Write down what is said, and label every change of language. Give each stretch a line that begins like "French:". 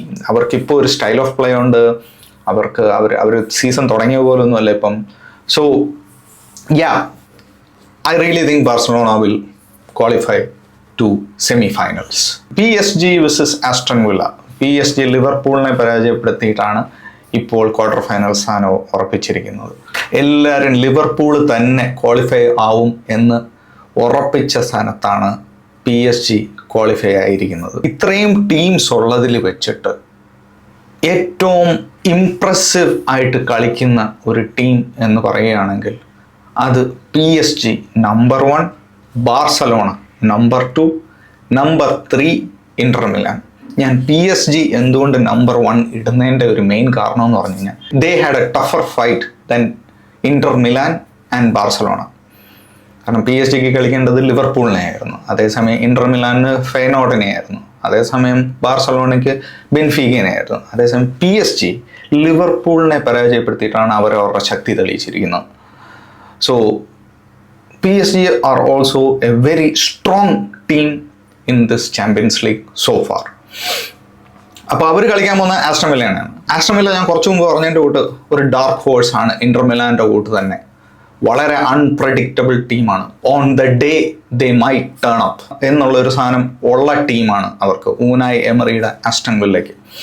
Malayalam: അവർക്കിപ്പോൾ ഒരു style of play ഉണ്ട്. അവർ സീസൺ തുടങ്ങിയ പോലൊന്നും അല്ല ഇപ്പം. So yeah,
English: I really think Barcelona will qualify to semi-finals. PSG vs Aston Villa.
Malayalam: PSG ലിവർപൂളിനെ പരാജയപ്പെടുത്തിയിട്ടാണ് ഇപ്പോൾ ക്വാർട്ടർ ഫൈനൽ സ്ഥാനം ഉറപ്പിച്ചിരിക്കുന്നത്. എല്ലാവരും ലിവർപൂൾ തന്നെ ക്വാളിഫൈ ആവും എന്ന് ഉറപ്പിച്ച സ്ഥാനത്താണ് PSG ക്വാളിഫൈ ആയിരിക്കുന്നത്. ഇത്രയും ടീംസ് ഉള്ളതിൽ വെച്ചിട്ട് ഏറ്റവും ഇംപ്രസീവ് ആയിട്ട് കളിക്കുന്ന ഒരു ടീം എന്ന് പറയുകയാണെങ്കിൽ അത് PSG number 1, Barcelona number 2, number 3 Inter Milan. ഞാൻ PSG എന്തുകൊണ്ട് നമ്പർ 1 ഇടുന്നതിൻ്റെ ഒരു മെയിൻ കാരണം എന്ന് പറഞ്ഞു കഴിഞ്ഞാൽ
English: They had a tougher fight than Inter Milan and Barcelona.
Malayalam: കാരണം PSG കളിക്കേണ്ടത് ലിവർപൂളിനെ ആയിരുന്നു, അതേസമയം ഇന്റർ മിലാനിന് ഫെയ്നോർഡിനെ ആയിരുന്നു, അതേസമയം ബാർസലോണയ്ക്ക് ബെൻഫീക്കനെ ആയിരുന്നു. അതേസമയം PSG ലിവർപൂളിനെ പരാജയപ്പെടുത്തിയിട്ടാണ് അവരുടെ ശക്തി തെളിയിച്ചിരിക്കുന്നത്.
English: So PSG are also a very strong team in this Champions League so far.
Malayalam: അപ്പോൾ അവർ കളിക്കാൻ പോകുന്ന ആസ്റ്റൺ വില്ലയാണ്. ആസ്റ്റൺ വില്ല ഞാൻ കുറച്ചു മുമ്പ് പറഞ്ഞതിൻ്റെ കൂട്ട് ഒരു ഡാർക്ക് ഹോഴ്സ് ആണ്, ഇന്റർ മിലാൻ്റെ കൂട്ട് തന്നെ വളരെ അൺപ്രഡിക്റ്റബിൾ ടീമാണ്.
English: on the day they might turn up
Malayalam: എന്നുള്ളൊരു സാധനം ഉള്ള ടീമാണ് അവർക്ക്, ഊനായ് എമറിയുടെ ആസ്റ്റൺ വില്ലയ്ക്ക്.